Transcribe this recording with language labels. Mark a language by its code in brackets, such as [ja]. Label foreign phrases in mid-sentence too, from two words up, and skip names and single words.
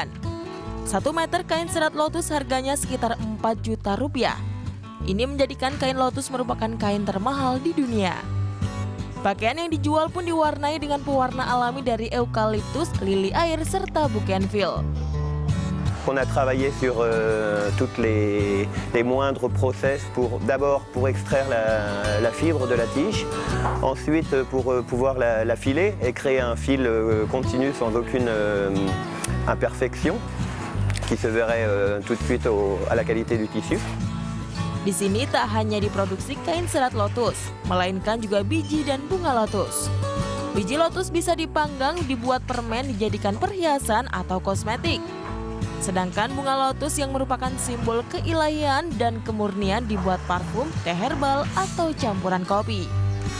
[id] 1 meter kain serat lotus harganya sekitar 4 juta rupiah. Ini menjadikan kain lotus merupakan kain termahal di dunia. Pakaian yang dijual pun diwarnai dengan pewarna alami dari eukaliptus, lili air, serta bougainville. [fr] On a travaillé sur toutes les moindres process d'abord pour extraire la fibre de la tige, ensuite pour pouvoir la filer et créer un fil continu sans aucune imperfection qui se verrait tout de suite à la qualité du tissu. [id] Di sini tak hanya diproduksi kain serat lotus, melainkan juga biji dan bunga lotus. Biji lotus bisa dipanggang, dibuat permen, dijadikan perhiasan atau kosmetik. Sedangkan bunga lotus yang merupakan simbol keilahian dan kemurnian dibuat parfum, teh herbal, atau campuran kopi.